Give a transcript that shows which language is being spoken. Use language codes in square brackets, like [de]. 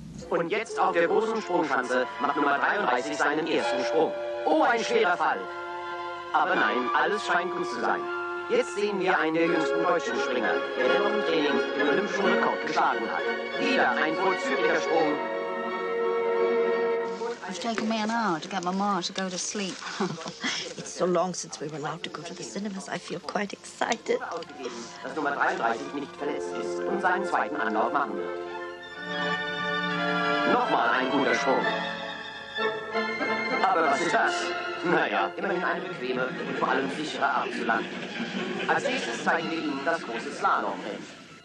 [de] Und jetzt auf der großen Sprungschanze macht Nummer 33 seinen ersten Sprung. Oh, ein schwerer Fall. Aber nein, alles scheint gut zu sein. Jetzt sehen wir einen der jüngsten deutschen Springer, der noch im Training den olympischen Rekord geschlagen hat. Wieder ein vorzüglicher Sprung. [en] It's taken me an hour to get my ma to go to sleep. It's so long since we were allowed to go to the cinemas. I feel quite excited. [de] Dass Nummer 33 nicht verletzt ist und seinen zweiten Anlauf machen wird. Nochmal ein guter Sprung. Aber was ist das? Naja, immerhin eine bequeme und vor allem sichere Art zu landen. Als nächstes zeigen wir Ihnen das große Slalomrennen.